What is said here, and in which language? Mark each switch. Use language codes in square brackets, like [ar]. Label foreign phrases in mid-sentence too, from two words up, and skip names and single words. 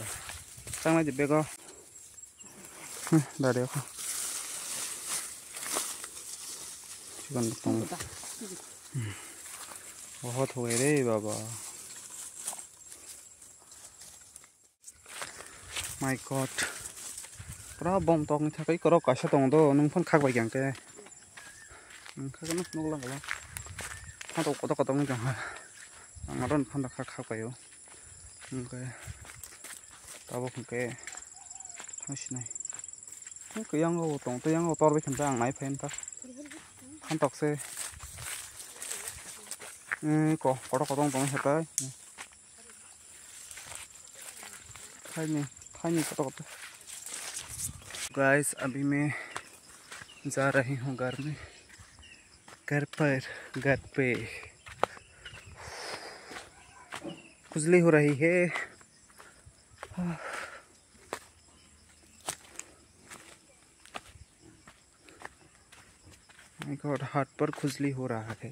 [hi] सांगना जी बैग डाल देखो चिकन बहुत हो गए रे बाबा। [en] my god [brx] पूरा बम तंगनि थाखाय करा कासा दं दो नों फन खाबाय गांके नोंखागोन नगलांगला फादो कदा कदा मोजां आंनाथ' फान्दा खाबायो ओमफ्राय दाबो फंके थांसिनाय गैयांगौ दं दैयांगौ तरबाय थानोबा आं नायफायनोबा फानथकसै को कदा कदा दं हेबाय थाइनी कदा कदा। [hi] गाइस अभी मैं जा रही हूँ घर में घर पे खुजली हो रही है। [en] my god [hi] हाथ पर खुजली हो रहा है।